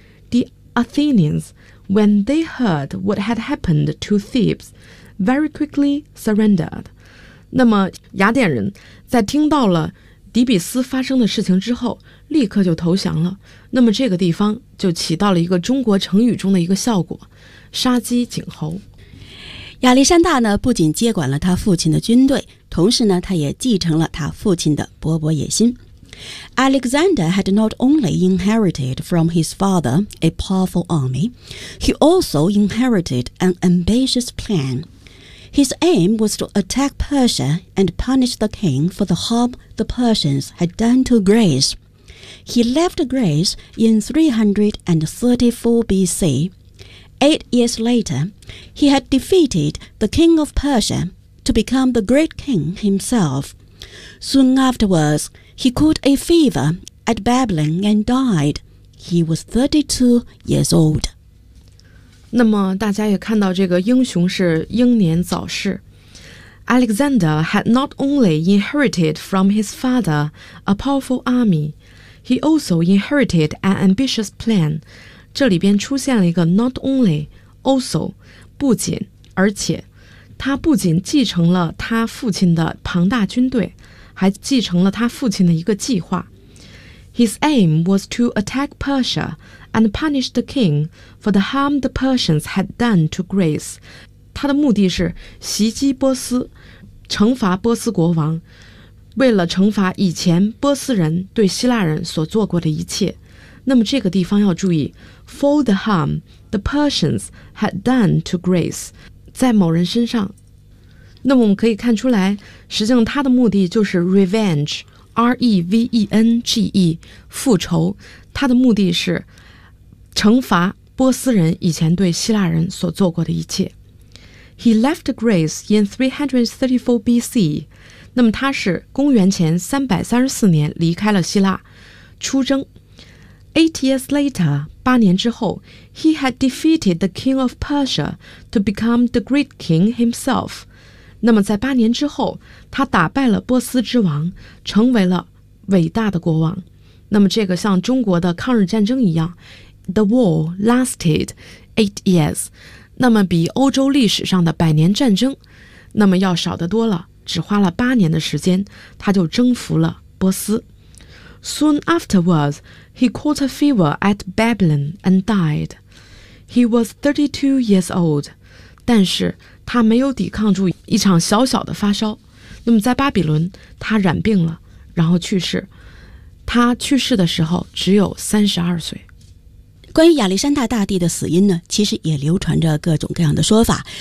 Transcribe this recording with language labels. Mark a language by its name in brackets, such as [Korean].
[English] The Athenians, when they heard what had happened to Thebes, very quickly surrendered. [Chinese] 那么雅典人在听到了底比斯发生的事情之后，立刻就投降了。那么这个地方就起到了一个中国成语中的一个效果，杀鸡儆猴。亚历山大呢，不仅接管了他父亲的军队，同时呢，他也继承了他父亲的勃勃野心。 [English] Alexander had not only inherited from his father a powerful army, he also inherited an ambitious plan. His aim was to attack Persia and punish the king for the harm the Persians had done to Greece. He left Greece in 334 BC. 8 years later, he had defeated the king of Persia to become the great king himself. Soon afterwards,He caught a fever at Babylon and died. He was 32 years old. [Chinese] 那么大家也看到这个英雄是英年早逝。 [English] Alexander had not only inherited from his father a powerful army, he also inherited an ambitious plan. [Chinese] 这里边出现了一个 not only, also, 不仅而且。他不仅继承了他父亲的庞大军队，还继承了他父亲的一个计划。 [English] His aim was to attack Persia and punish the king for the harm the Persians had done to Greece. [Chinese] 他的目的是袭击波斯，惩罚波斯国王，为了惩罚以前波斯人对希腊人所做过的一切。那么这个地方要注意 [English] for the harm the Persians had done to Greece， [Chinese] 在某人身上。那么我们可以看出来，实际上他的目的就是 revenge， R-E-V-E-N-G-E， 复仇。他的目的是惩罚波斯人以前对希腊人所做过的一切。 [English] He left Greece in 334 BC. [Chinese] 那么他是公元前334年离开了希腊，出征。 [English] 8 years later, [Chinese] 八年之后， [English] he had defeated the king of Persia to become the great king himself. [Chinese] 那么在八年之后，他打败了波斯之王，成为了伟大的国王。那么这个像中国的抗日战争一样 ， [English] The war lasted 8 years， [Chinese] 那么比欧洲历史上的百年战争，那么要少得多了，只花了八年的时间，他就征服了波斯。 [English] Soon afterwards, he caught a fever at Babylon and died. He was 32 years old. [Chinese] 但是他没有抵抗住一场小小的发烧，那么在巴比伦他染病了，然后去世。他去世的时候只有32岁。关于亚历山大大帝的死因呢，其实也流传着各种各样的说法。